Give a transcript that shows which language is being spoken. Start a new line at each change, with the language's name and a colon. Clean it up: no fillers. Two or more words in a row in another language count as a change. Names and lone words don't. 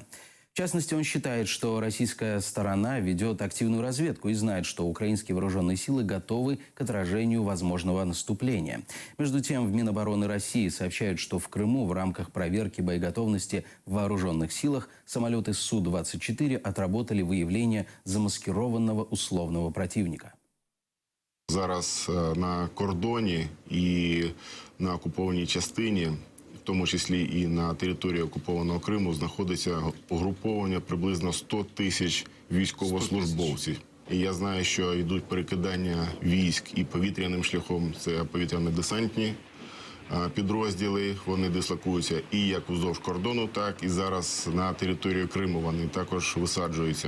Russian: В частности, он считает, что российская сторона ведет активную разведку и знает, что украинские вооруженные силы готовы к отражению возможного наступления. Между тем, в Минобороны России сообщают, что в Крыму в рамках проверки боеготовности в вооруженных силах самолеты Су-24 отработали выявление замаскированного условного противника.
Ukrainian: Зараз на кордоні і на окупованій частині, в тому числі і на території окупованого Криму, знаходиться угруповання приблизно 100 тисяч військовослужбовців. І я знаю, що йдуть перекидання військ і повітряним шляхом, це повітряно-десантні підрозділи, вони дислокуються і як уздовж кордону, так і зараз на територію Криму вони також висаджуються.